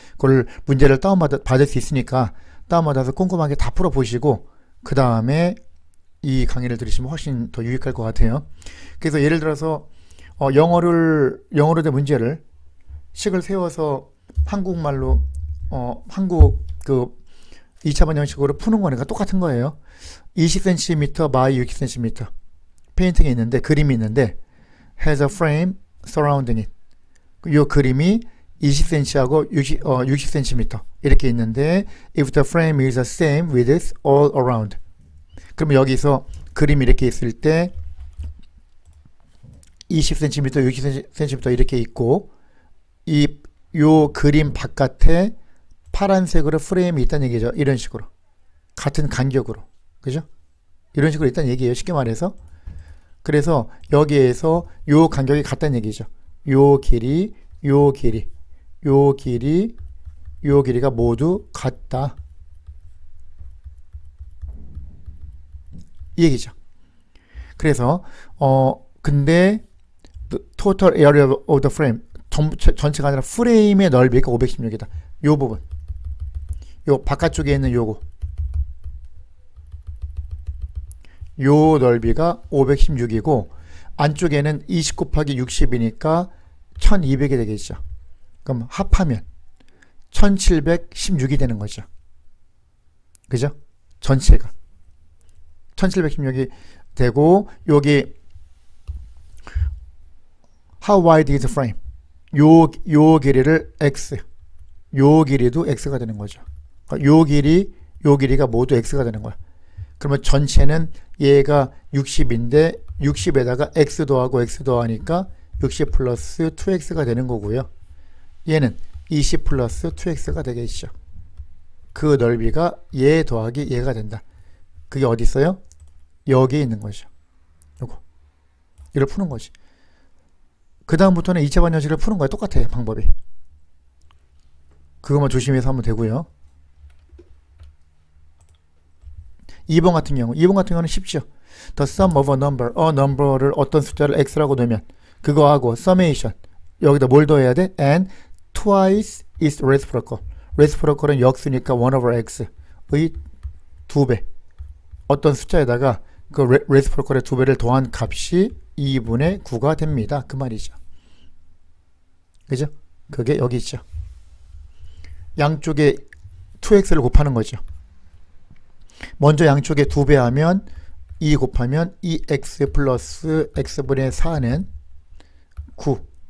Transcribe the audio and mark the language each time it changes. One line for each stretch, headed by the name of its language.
Korean: 그걸 문제를 받을 수 있으니까 다운받아서 꼼꼼하게 다 풀어보시고 그 다음에 이 강의를 들으시면 훨씬 더 유익할 것 같아요. 그래서 예를 들어서 영어로 된 문제를 식을 세워서 한국말로 한국 그 2차 방정식으로 푸는 거니까 똑같은 거예요. 20cm by 60cm 페인팅이 있는데, 그림이 있는데
English: has a frame surrounding it.
Korean: 이 그림이 20cm하고 60cm 이렇게 있는데
English: if the frame is the same width all around.
Korean: 그러면 여기서 그림이 이렇게 있을 때 20cm, 60cm 이렇게 있고 요 그림 바깥에 파란색으로 프레임이 있다는 얘기죠. 이런 식으로. 같은 간격으로. 그죠? 이런 식으로 있다는 얘기예요. 쉽게 말해서. 그래서 여기에서 요 간격이 같다는 얘기죠. 요 길이, 요 길이, 요 길이, 요 길이가 모두 같다. 이 얘기죠. 그래서 근데
English: total area of the frame
Korean: 전체가 아니라 프레임의 넓이가 516이다. 요 부분. 요 바깥쪽에 있는 요거. 요 넓이가 516이고 안쪽에는 20 곱하기 60이니까 1200이 되겠죠. 그럼 합하면 1716이 되는 거죠. 그죠? 전체가 1716이 되고 여기
English: how wide is the frame?
Korean: 요 길이를 x, 요 길이도 x가 되는 거죠. 요 길이가 모두 x가 되는 거야. 그러면 전체는 얘가 60인데 60에다가 x 더하고 x 더하니까 60 플러스 2x가 되는 거고요. 얘는 20 플러스 2x가 되겠죠. 그 넓이가 얘 더하기 얘가 된다. 그게 어디 있어요? 여기에 있는 거죠. 요거. 이걸 푸는 거지. 그 다음부터는 2차 방정식을 푸는 거야. 똑같아요. 방법이. 그것만 조심해서 하면 되고요. 2번 같은 경우는 쉽죠.
English: The sum of a number
Korean: 를 어떤 숫자를 x라고 넣으면 그거하고 summation 여기다 뭘 더해야 돼?
English: and twice its reciprocal.
Korean: reciprocal은 역수니까 1 over x의 2배. 어떤 숫자에다가 그 reciprocal의 2배를 더한 값이 2분의 9가 됩니다. 그 말이죠. 그죠? 그게 여기 있죠. 양쪽에 2x를 곱하는 거죠. 먼저 양쪽에 2배 하면 2 곱하면 2x 플러스 x분의 4는 9.